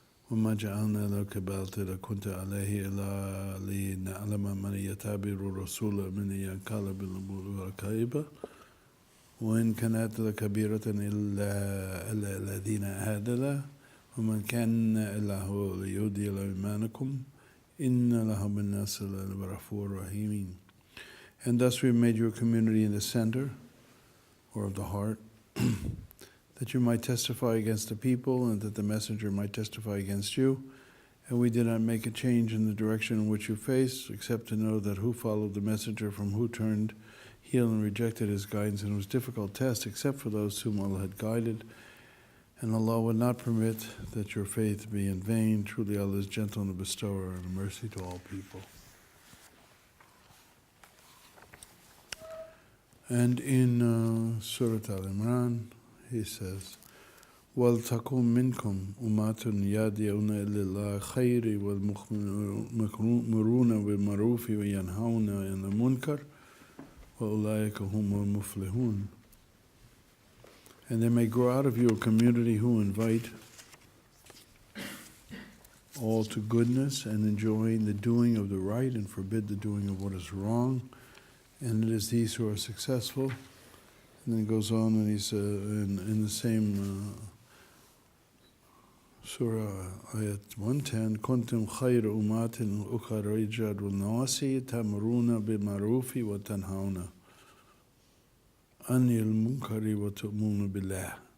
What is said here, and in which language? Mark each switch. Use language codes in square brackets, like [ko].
[ar] وَمَا جَعَلْنَا لَكَ بَعْضًا كُنْتَ عَلَيْهِ إِلَّا لِنَعْلَمَ مَنْ يَتَّبِعُ الرَّسُولَ مَنْ يَنقَلِبُ عَلَى عَقِبَيْهِ وَإِنْ كَانَتْ لَكَبِيرَةٌ إِلَّا عَلَى الَّذِينَ هَادَى اللَّهُ وَمَنْ كَانَ إِلَّهُ لِيُهْدِيَ إِيمَانَكُمْ إِنَّ اللَّهَ بِالنَّاسِ لَرَءُوفٌ رَحِيمٌ. [en] And thus we made your community in the center, or of the heart, that you might testify against the people and that the messenger might testify against you. And we did not make a change in the direction in which you face, except to know that who followed the messenger from who turned heel and rejected his guidance. And it was a difficult test, except for those whom Allah had guided. And Allah would not permit that your faith be in vain. Truly Allah is gentle and a bestower and a mercy to all people. And in Surah Al-Imran, he says, [ar] وَلْتَكُنْ مِنْكُمْ أُمَّةٌ يَدْعُونَ إِلَى الْخَيْرِ وَيَأْمُرُونَ بِالْمَعْرُوفِ وَيَنْهَوْنَ عَنِ الْمُنكَرِ وَأُولَٰئِكَ هُمُ الْمُفْلِحُونَ. [en] And there may grow out of you a community who invite all to goodness and enjoin the doing of the right and forbid the doing of what is wrong. And it is these who are successful. And then it goes on and he's in the same surah, ayat 110, [ar] كُنْتُمْ خَيْرَ أُمَّةٍ أُخْرِجَتْ لِلنَّاسِ تَأْمُرُونَ بِالْمَعْرُوفِ وَتَنْهَوْنَ عَنِ الْمُنكَرِ وَتُؤْمِنُونَ بِاللَّهِ.